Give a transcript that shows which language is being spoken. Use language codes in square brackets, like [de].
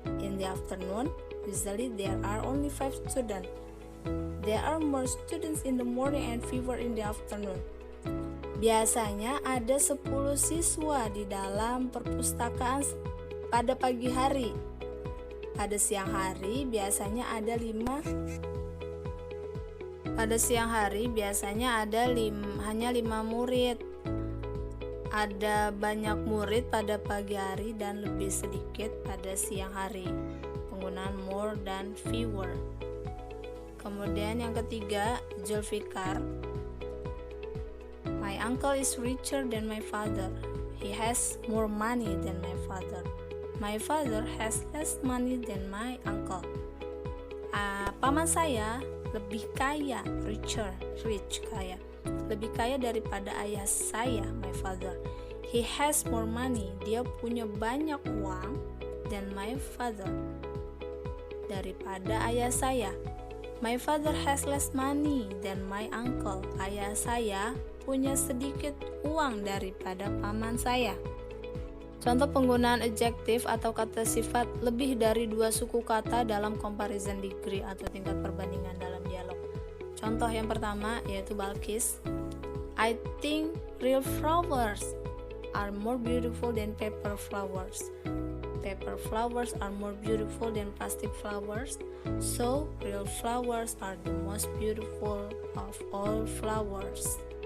[en] In the afternoon, usually there are only 5 students. There are more students in the morning and fewer in the afternoon. [id] Biasanya ada 10 siswa di dalam perpustakaan pada pagi hari. Pada siang hari biasanya ada 5. Pada siang hari biasanya ada hanya 5 murid. Ada banyak murid pada pagi hari dan lebih sedikit pada siang hari. Penggunaan more dan fewer. Kemudian yang ketiga, Zulfikar. [en] My uncle is richer than my father. He has more money than my father. My father has less money than my uncle. [id] Paman saya lebih kaya, rich, kaya. Lebih kaya daripada ayah saya, [en] my father. He has more money. [id] Dia punya banyak uang [en] than my father, [id] daripada ayah saya. [en] My father has less money than my uncle. [id] Ayah saya punya sedikit uang daripada paman saya. Contoh penggunaan adjektif atau kata sifat lebih dari 2 suku kata dalam comparison degree atau tingkat perbandingan dalam dialog. Contoh yang pertama yaitu Balkis. [en] I think real flowers are more beautiful than paper flowers. Paper flowers are more beautiful than plastic flowers. So real flowers are the most beautiful of all flowers.